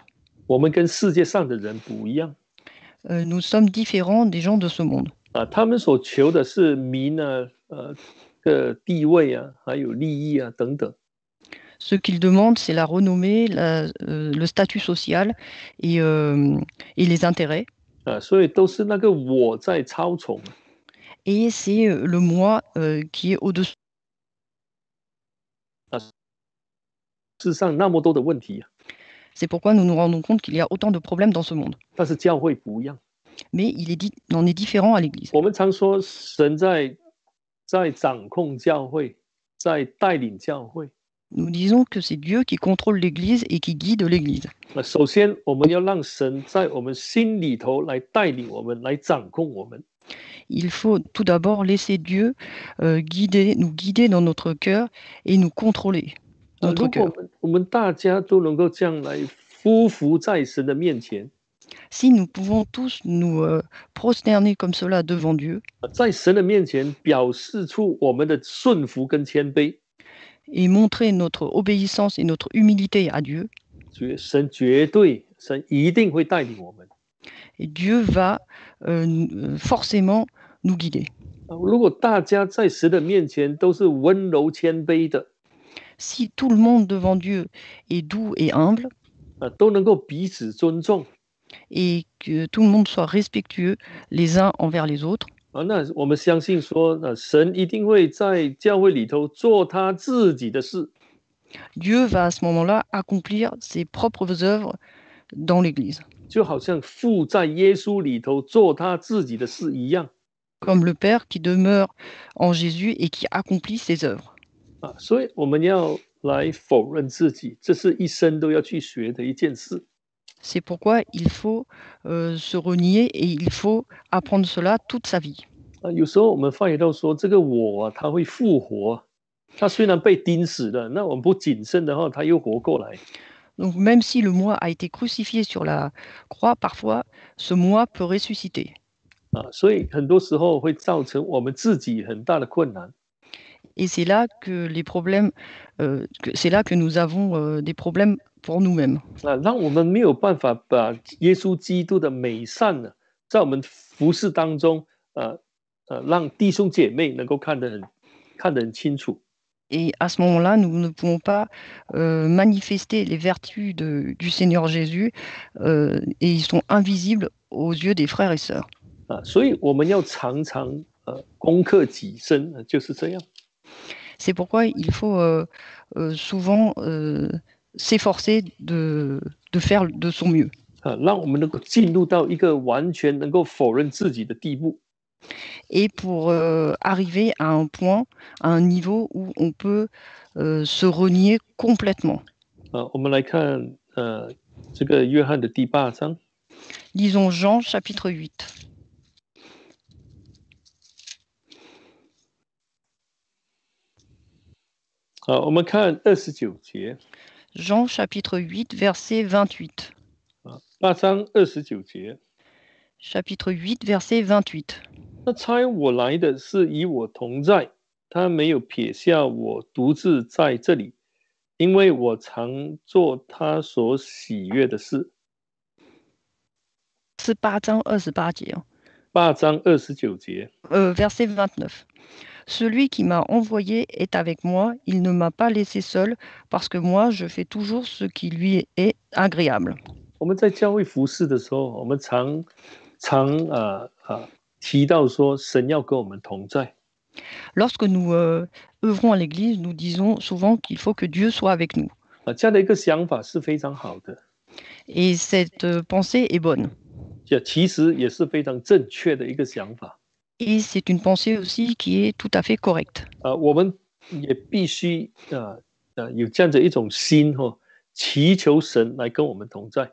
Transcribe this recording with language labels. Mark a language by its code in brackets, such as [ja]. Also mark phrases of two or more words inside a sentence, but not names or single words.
[zh] 我们跟世界上的人不一样 [fr] Nous sommes différents des gens de ce monde. [zh] 他们所求的是名啊，的地位啊，还有利益啊等等。 [fr] Ce qu'ils demandent, c'est la renommée, le statut social et les intérêts. [zh] 所以都是那个我在操纵。 [fr] Et c'est le moi qui est au-dessus. [zh] 世上那么多的问题 [fr] C'est pourquoi nous nous rendons compte qu'il y a autant de problèmes dans ce monde. [zh] 但是教会不一样。 [fr] Mais il en est différent à l'Église. [zh] 我们常说神在掌控教会，在带领教会。 [fr] Nous disons que c'est Dieu qui contrôle l'Église et qui guide l'Église. [zh] 首先，我们要让神在我们心里头来带领我们，来掌控我们。 [fr] Il faut tout d'abord laisser Dieu nous guider dans notre cœur et nous contrôler notre cœur. [zh] 我们大家都能够这样来匍匐在神的面前， [fr] Si nous pouvons tous nous prosterner comme cela devant Dieu [zh] 在神的面前表示出我们的顺服跟谦卑， [fr] et montrer notre obéissance et notre humilité à Dieu, [zh] 神一定会带领我们。 [fr] et Dieu va forcément nous guider. [zh] 如果大家在神的面前都是温柔谦卑的， [fr] Si tout le monde devant Dieu est doux et humble, [zh] 都能够彼此尊重， [fr] et que tout le monde soit respectueux les uns envers les autres, [zh] 那我们相信说，神一定会在教会里头做他自己的事。 [fr] Dieu va à ce moment-là accomplir ses propres œuvres dans l'Église. [zh] 就好像父在耶稣里头做他自己的事一样。 [fr] Comme le Père qui demeure en Jésus et qui accomplit ses œuvres. [zh] 所以我们要来否认自己，这是一生都要去学的一件事。 [fr] C'est pourquoi il faut se renier et il faut apprendre cela toute sa vie. [zh] 有时候我们发觉到说，这个我他会复活，他虽然被钉死了，那我们不谨慎的话，他又活过来。 [fr] Donc même si le moi a été crucifié sur la croix, parfois ce moi peut ressusciter. [zh] 所以很多时候会造成我们自己很大的困难。 [fr] Et c'est là que les problèmes, c'est là que nous avons des problèmes pour nous-mêmes. [zh] 让我们没有办法把耶稣基督的美善呢，在我们服事当中，让弟兄姐妹能够看得很清楚。 [fr] Et à ce moment-là, nous ne pouvons pas manifester les vertus du Seigneur Jésus et ils sont invisibles aux yeux des frères et sœurs. [zh] 所以我们要常常攻克己身，就是这样。 [fr] C'est pourquoi il faut souvent s'efforcer de faire de son mieux. [zh] 让我们能够进入到一个完全能够否认自己的地步。 [fr] Et pour arriver à un point, à un niveau où on peut se renier complètement. [zh] 我们来看这个约翰的第8章。 [fr] Lisons Jean chapitre 8. [zh] 我们看29节。 [fr] Jean chapitre 8, verset 28. [zh] 8 章29节。 [fr] Chapitre 8, verset 28. [zh] 那差我来的是与我同在，他没有撇下我独自在这里，因为我常做他所喜悦的事。 C'est 8章28节。 8章29节。 [fr] Verset 29. Celui qui m'a envoyé est avec moi, il ne m'a pas laissé seul, parce que moi, je fais toujours ce qui lui est agréable. [zh] 我们在教会服事的时候，我们常提到说，神要跟我们同在。 [fr] Lorsque nous œuvrons à l'Église, nous disons souvent qu'il faut que Dieu soit avec nous. [zh] 这样的一个想法是非常好的， [fr] Et cette pensée est bonne. [zh] 其实也是非常正确的一个想法。 [fr] Et c'est une pensée aussi qui est tout à fait correcte. [zh] 我们也必须有这样的一种心祈求神来跟我们同在。